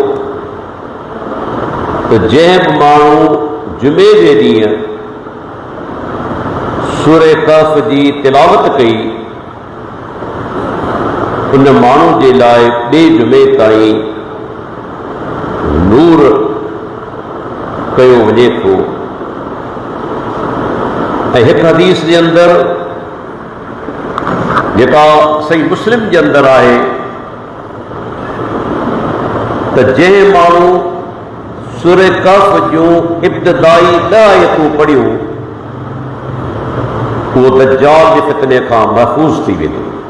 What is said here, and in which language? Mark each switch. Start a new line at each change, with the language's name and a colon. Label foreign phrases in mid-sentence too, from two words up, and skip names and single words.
Sindhi: جنب مانو جمعے دے ڈींहुं سورہ کہف جی تلاوت کئی ان مانو جے لائے بے جمعے تائیں نور کयो वञे थो ऐं हिकु हदीस जे अंदरि जेका सही मुस्लिम जे अंदरि आहे त जंहिं माण्हू सूरह कहफ जूं इब्तिदाई 10 आयतूं पढ़ियूं उहो दज्जाल जे फितने खां महफ़ूज़ थी वेंदो।